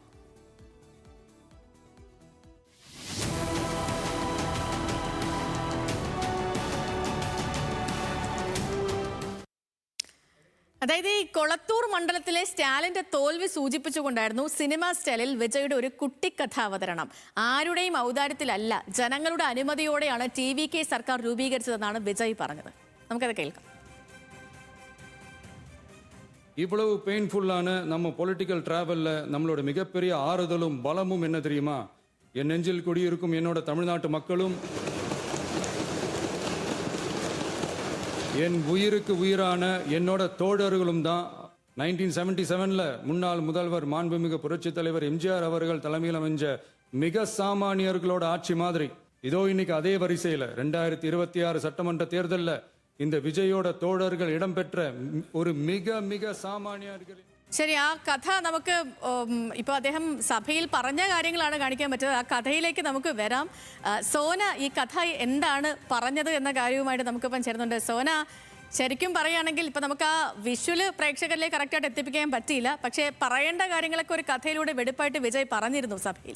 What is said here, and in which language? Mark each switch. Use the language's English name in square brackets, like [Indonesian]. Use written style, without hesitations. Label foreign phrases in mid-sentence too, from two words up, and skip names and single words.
[Malayalam] അതായത് ഈ കൊളത്തൂർ മണ്ഡലത്തിലെ സ്റ്റാലിന്റെ തോൽവി സൂചിപ്പിച്ചുകൊണ്ടായിരുന്നു സിനിമാ സ്റ്റൈലിൽ വിജയുടെ ഒരു കുട്ടിക്കഥാവതരണം. ആരുടെയും ഔദാര്യത്തിലല്ല, ജനങ്ങളുടെ അനുമതിയോടെയാണ് TVK സർക്കാർ രൂപീകരിച്ചതെന്നാണ് വിജയ് പറഞ്ഞത്. നമുക്കത് കേൾക്കാം. [Tamil] இவ்வளவு பெயின்ஃபுல்லான நம்ம [English] political travel [Tamil] நம்மளோட மிகப்பெரிய ஆறுதலும் பலமும் என்ன தெரியுமா? என் நெஞ்சில் குடியிருக்கும் என்னோட தமிழ்நாட்டு மக்களும் என் உயிருக்கு உயிரான என்னோட தோழர்களும் தான். 1977ல முன்னாள் முதல்வர் மாண்புமிகு புரட்சித் தலைவர் MGR அவர்கள் தலைமையில் அமைஞ்ச மிக சாமானியர்களோட ஆட்சி மாதிரி இதோ இன்னைக்கு அதே வரிசையில் 2026 சட்டமன்ற தேர்தலில் இந்த விஜயோட தோழர்கள் இடம்பெற்ற ஒரு மிக மிக சாமானியர்கள். [Malayalam] ശരി, ആ കഥ നമുക്ക് ഇപ്പോൾ അദ്ദേഹം സഭയിൽ പറഞ്ഞ കാര്യങ്ങളാണ് കാണിക്കാൻ പറ്റുന്നത്. ആ കഥയിലേക്ക് നമുക്ക് വരാം. സോന, ഈ കഥ എന്താണ് പറഞ്ഞത് എന്ന കാര്യവുമായിട്ട് നമുക്കിപ്പം ചേരുന്നുണ്ട്. സോന, ശരിക്കും പറയുകയാണെങ്കിൽ ഇപ്പം നമുക്ക് ആ വിഷ്വല് പ്രേക്ഷകരിലേക്ക് കറക്റ്റായിട്ട് എത്തിപ്പിക്കാൻ പറ്റിയില്ല, പക്ഷേ പറയേണ്ട കാര്യങ്ങളൊക്കെ ഒരു കഥയിലൂടെ വെടിപ്പായിട്ട് വിജയ് പറഞ്ഞിരുന്നു സഭയിൽ.